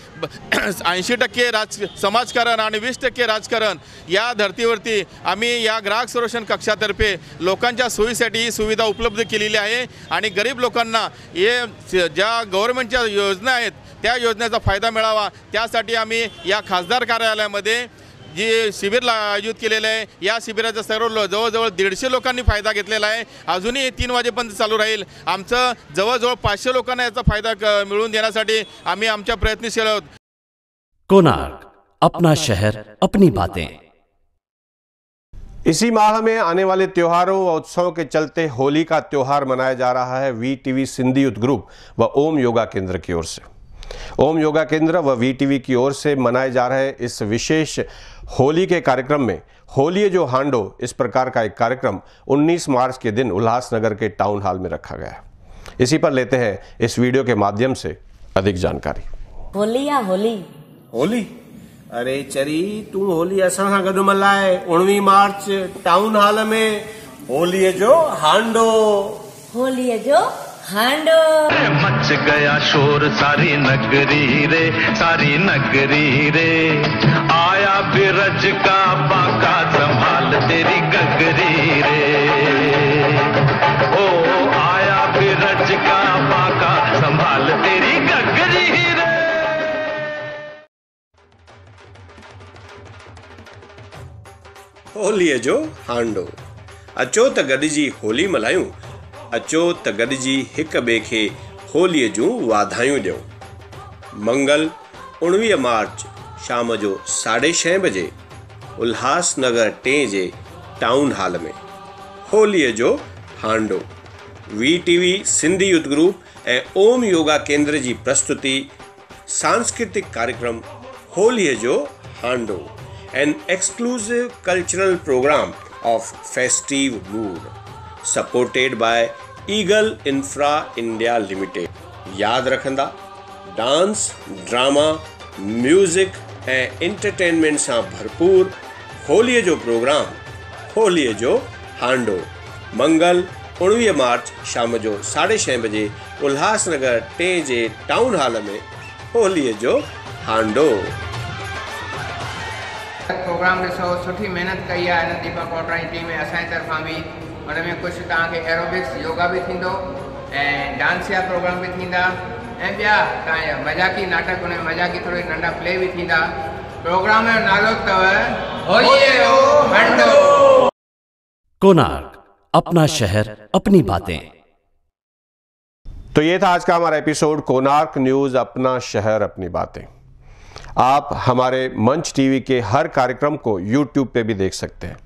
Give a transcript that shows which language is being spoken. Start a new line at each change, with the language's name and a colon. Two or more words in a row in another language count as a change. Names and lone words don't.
Marathi: 80% समाजकारण आणि 20% राजकारण या धर्तीवरती आम्ही या ग्राहक संरक्षण कक्षातर्फे लोकांच्या सोयीसाठी ही सुविधा उपलब्ध केलेली आहे आणि गरीब लोकांना हे ज्या गव्हर्नमेंटच्या योजना आहेत त्या योजनेचा फायदा मिळावा त्यासाठी आम्ही या खासदार कार्यालयामध्ये जे शिबिर आयोजित केलेलं आहे या शिबिराचा सर्व जवळजवळ 150 लोकांनी फायदा घेतलेला आहे। अजूनही 3 वाजेपर्यंत चालू राहील। आमचं जवळजवळ 500 लोकांना याचा फायदा मिळवून देण्यासाठी आम्ही आमच्या प्रयत्नशील आहोत।
Hindi: कोणार्क, अपना शहर अपनी बातें। इसी माह में आने वाले त्योहारों व उत्सवों के चलते होली का त्योहार मनाया जा रहा है VTV सिंधी
English: youth group
Hindi: व ओम योगा केंद्र की ओर से। ओम योगा केंद्र व VTV की ओर से मनाए जा रहे इस विशेष होली के कार्यक्रम में
Sindhi: होली जो हांडो
Hindi: इस प्रकार का एक कार्यक्रम 19 मार्च के दिन उल्लासनगर के
English: town hall
Hindi: में रखा गया है। इसी पर लेते हैं इस वीडियो के माध्यम से अधिक जानकारी। होली या होली
Sindhi: होली अरे चरी तू होली असां सां गॾु मल्हाए 19 मार्च
English: town hall
Sindhi: में होली जो हांडो
Hindi: मच गया शोर सारी नगरी रे आया बिरज का बाका संभाल तेरी गगरी रे ओ आया बिरज का बाका संभाल तेरी गगरी रे।
Sindhi: होली जो हांडो अचो त गॾिजी होली मल्हायूं, अचो त गॾिजी हिक ॿिए खे होलीअ जूं वाधायूं ॾियूं। मंगल 19 मार्च शाम जो 6:30 बजे उल्हासनगर 3 जे
English: town hall
Sindhi: में होलीअ जो हांडो VTV सिंधी यूथ ग्रुप ऐं ओम योगा केंद्र जी प्रस्तुति सांस्कृतिक कार्यक्रम होलीअ जो हांडो,
English: an exclusive cultural program of festive mood, supported by Eagle Infra India Limited.
Sindhi: याद रखंदा, डांस, ड्रामा, म्यूजिक ऐं एंटरटेनमेंट सां भरपूर होलीअ जो प्रोग्राम होलीअ जो हांडो, मंगल 19 मार्च शाम जो 6:30 बजे उल्हासनगर 3 जे
English: town hall
Sindhi: में होलीअ जो हांडो। प्रोग्राम ॾिसो, सुठी महिनत कई आहे हिन दीपक कोटरानी टीम में असांजे तरफ़ां बि। हुन में कुझु तव्हांखे एरोबिक्स योगा बि थींदो ऐं डांस जा प्रोग्राम बि थींदा ऐं ॿिया तव्हांजा मज़ाकी नाटक, हुन में मज़ाकी थोरी नंढा प्ले बि थींदा। प्रोग्राम जो नालो अथव होलीअ जो हांडो।
Hindi: कोणार्क, अपना शहर अपनी बातें। तो ये था आज का हमारा एपिसोड कोणार्क न्यूज, अपना शहर अपनी बातें। आप हमारे मंच टीवी के हर कार्यक्रम को YouTube पे भी देख सकते हैं।